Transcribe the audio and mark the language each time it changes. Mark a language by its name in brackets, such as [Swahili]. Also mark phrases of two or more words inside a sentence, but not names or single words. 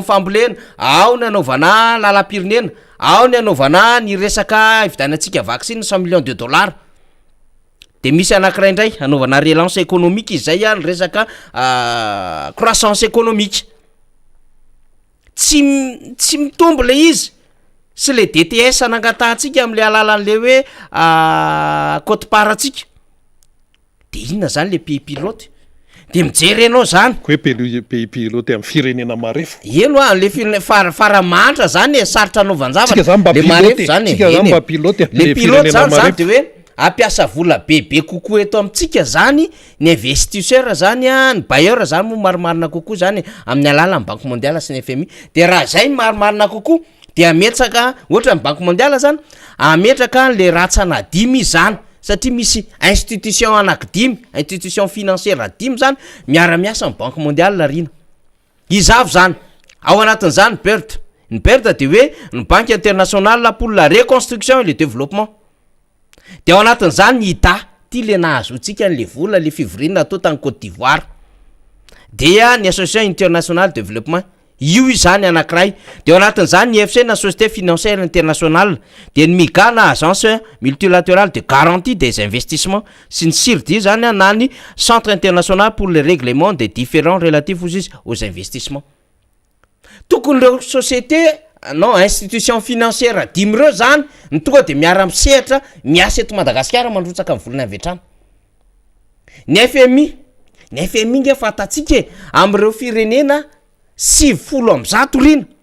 [Malagasy] fambolena ao ny anaovana lalam-pirenena ao ny anaovana ny resaka ividanantsika vaccine [French] 100 millions de dollars [Malagasy] de misy anankiray indray anaovana [French] relance économique [Malagasy] izay ny resaka [French] croissance économique [Malagasy] tsy mitombo le izy sy le DTS nangatantsika am'le alalan'le hoe cote-part-tsika de inona zany le [French] pays pilote [Malagasy] de mijery anao zany ko hoe [French] pays pilote [Malagasy] amin'ny firenena marefo eno le faramantra zany sarotra anaovanjavatra le marefo zany mba pilote le pilote zany de hoe ampiasa vola bebe kokoa eto amitsika zany ny investisseur zany ny bailleur zany moa marimarina kokoa zany amin'ny alalan'ny Banque mondiale sy ny FMI de raha zay marimarina kokoa de ametsaka ohatra ny Banque mondiale zany ametraka le ratsana 10 zany satria misy institution anankidimy [French] institution financière [Malagasy] dimy zany miara-miasa amin'ny banque mondiale rina izavo zany ao anatin'izany ny PERD de hoe ny banque internationale pour la reconstruction et le développement de ao anatin'izany ny IDA ty le nahazotsika n'le vola le fivorina atao tany Côte d'Ivoire dia ny association internationale de développement io izany anankiray de ao anatin'izany ny FC na société financière internationale de ny MIGA na agence multilatérale de garantie des investissements sy ny CIRD zany na ny centre international pour le règlement des différends relatifs aux investissements tokony reo société non [French] institution financière [Malagasy] dimy reo zany ny tonga de miara-misehatra miasa eto Madagasikara mandrotsaka amin'ny volana avy hatrany ny FMI nge fatatsika am'ireo firenena 70 rina